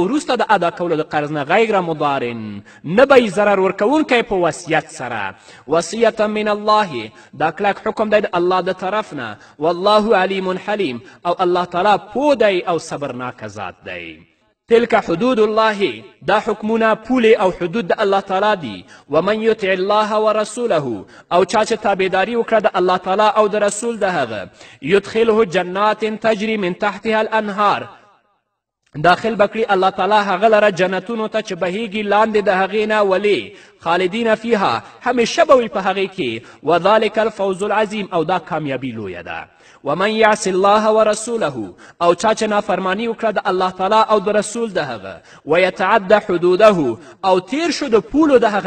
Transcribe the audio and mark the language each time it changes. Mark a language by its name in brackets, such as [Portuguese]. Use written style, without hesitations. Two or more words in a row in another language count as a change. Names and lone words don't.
[Pashto] وروسته د ادا کولو د قرض نه غیر مضارن نه به یې ضرر ورکوونکی په وصیت سره [Arabic] وصیة من الله [Pashto] دا کلک حکم دی د الله د طرف نه [Arabic] والله علیم حلیم [Pashto] او الله تعالی پوه دی او صبرناک ذات دی [Arabic] تلک حدود الله [Pashto] دا حکمونه پولې او حدود د الله تعالی دي [Arabic] ومن یطع الله ورسوله [Pashto] او چا چې تابعداري وکړه د الله تعالی او د رسول د هغه [Arabic] یدخله جنات تجري من تحتها الانهار [Pashto] داخل بکړي الله تعالی هغه لره جنتونو ته چې بهیږي لاندې د هغې نه ولې [Arabic] خالدین فیها [Pashto] همیشه به وي په هغې کې [Arabic] وذلک الفوز العظیم [Pashto] او دا کامیابي لویه ده [Arabic] ومن یعص الله ورسوله [Pashto] او چا چې نافرماني وکړه د الله تعالی او د رسول د هغه [Arabic] ویتعد حدوده [Pashto] او تیر شو د پولو د هغه